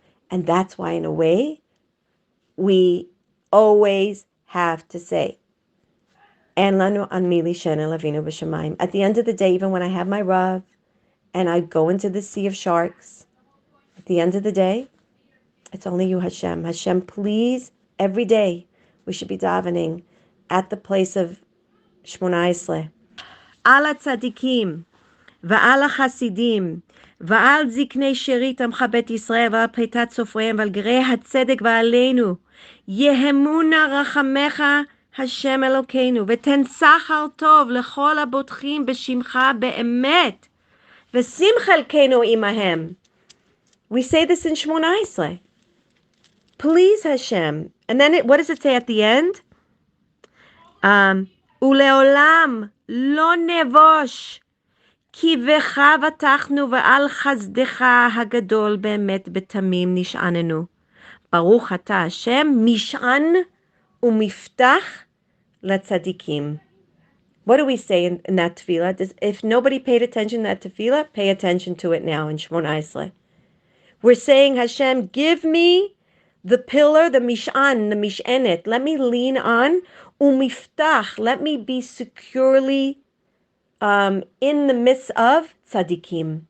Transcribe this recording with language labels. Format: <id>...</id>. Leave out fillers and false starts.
<en>And that's why, in a way, we always have to say, at the end of the day, even when I have my Rav and I go into the sea of sharks, at the end of the day, it's only you, Hashem. Hashem, please, every day, we should be davening at the place of Shmona Esrei.</en> <he>Ala tzadikim, va'ala chasidim, ועל זקני שארית עמך בית ישראל ועל פליטת סופריהם ועל גרי הצדק ועלינו יהמונה רחמך השם אלוקינו ותן שכר טוב לכל הבוטחים בשמך באמת ושים חלקנו עמהם.</he> <en>We say this in Shmona Esrei. Please Hashem. And then what does it say at the end?</en> <he>ולעולם לא נבוש כי בך בטחנו ועל חסדך הגדול באמת בתמים נשעננו. ברוך אתה השם משען ומפתח לצדיקים.</he> <en>What do we say in that tefillah? If nobody paid attention to that tefillah, pay attention to it now in Shmona Esrei. We're saying, Hashem, give me the pillar, the mish'an, the mish'enet. Let me lean on. Umiftach. Let me be securely in the midst of tzaddikim.</en>